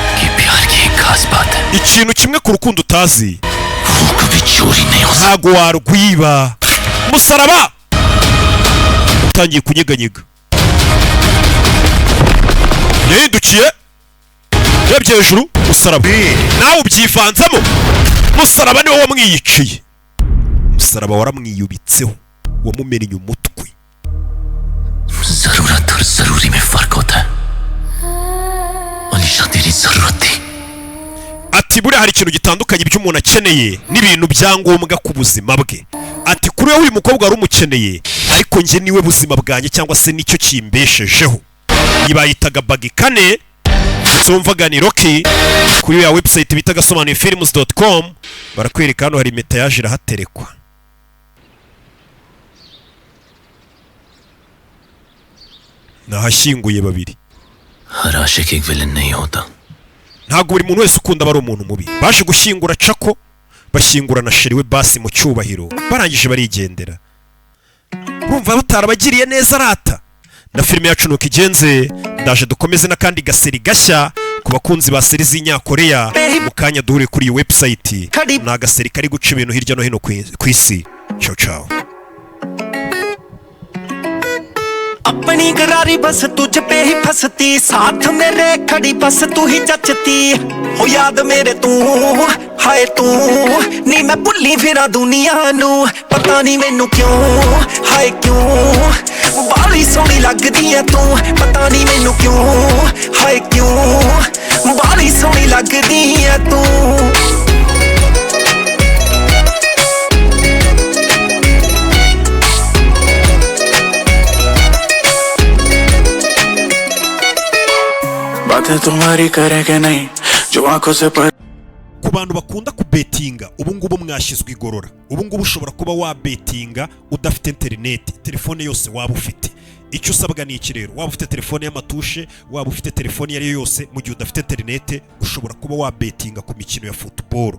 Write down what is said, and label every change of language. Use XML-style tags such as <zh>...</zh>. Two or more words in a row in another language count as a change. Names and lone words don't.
<rw>ikintu kimwe ku rukundo utazi ntago warwiba musaraba utangiye kunyeganyega yahindukiye yabye hejuru musaraba nawe ubyivanzamo musaraba niwe wamwiyiciye musaraba waramwiyubitseho wamumennye umutwe</rw> <hi>जरूरत और जरूरी में फर्क होता है अलीशा तेरी जरूरत थी</hi> <rw>ati buriya hari ikintu gitandukanye by'umuntu akeneye n'ibintu byangombwa ku buzima bwe ati kuri wowe uyu mukobwa wari umukeneye ariko njye niwe buzima bwanjye cyangwa se nicyo kimbeshejeho yibayitaga bagikane tumvaga ni Rocky kuri ya website bita gasobanuye films.com barakwereka hano hari impeta yaje irahaterekwa nahashyinguye babiri.</rw> <hi>हर आशिक एक विलन नहीं होता.</hi> <rw>Ntabwo buri muntu wese ukunda bari umuntu mubi. Baje gushyingura Chako, bashyingura na sheri we Basi mu cyubahiro, barangije barigendera. Urumva batarabagiriye neza rata. Na filime yacu nuko igenze, ndaje dukomeze n'akandi gaseri gashya ku bakunzi ba seri z'Inyakoreya. Mu kanya duhure kuri iyi website. Ni agaseri kari guca ibintu hirya no hino ku isi.</rw> <it>Ciao ciao.</it> <hi>अपनी करारी बस तुझ पे ही फंसती, साथ मेरे खड़ी बस तू ही जचती हो,</hi> <pa>ਯਾਦ ਮੇਰੇ ਤੂੰ ਹਾਏ ਤੂੰ ਨੀ ਮੈਂ ਭੁੱਲੀ ਫਿਰਾਂ ਦੁਨੀਆ ਨੂੰ, ਪਤਾ ਨਹੀਂ ਮੈਨੂੰ ਕਿਉਂ ਹਾਏ ਕਿਉਂ ਬਾਲੀ ਸੋਹਣੀ ਲਗਦੀ ਹੈ ਤੂੰ, ਪਤਾ ਨਹੀਂ ਮੈਨੂੰ ਕਿਉਂ ਹਾਏ ਕਿਉਂ ਬਾਲੀ ਸੋਹਣੀ ਲਗਦੀ ਹੈ ਤੂੰ.</pa> <hi>बातें तुम्हारी करे के नहीं जो आंखों से पर.</hi> <rw>Ku bantu bakunda kubetinga ubu ngubu mwashyizwe igorora. Ubu ngubu ushobora kuba wabetinga udafite internet, telefone yose waba ufite. Icyo usabwa ni iki rero? Waba ufite telefone y'amatushe, waba ufite telefone yari yose, mu gihe udafite internet ushobora kuba wabetinga ku mikino ya football.</rw>